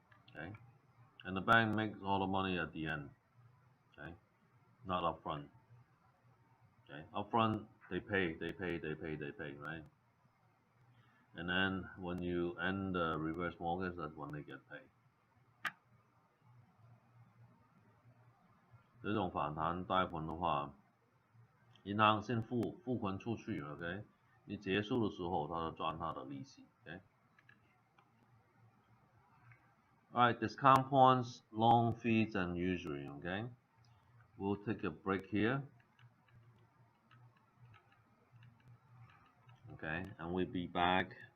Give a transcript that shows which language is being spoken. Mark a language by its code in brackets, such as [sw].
[en] Okay, and the bank makes all the money at the end. Okay, not upfront. Okay, upfront they pay, right? And then when you end the reverse mortgage, that's when they get paid. [zh] 这种反弹贷款的话，银行先付款出去 ，OK？你结束的时候，他就赚他的利息 ，OK？ [en] Alright, discount points, loan fees, and usury, okay? We'll take a break here. Okay, and we'll be back.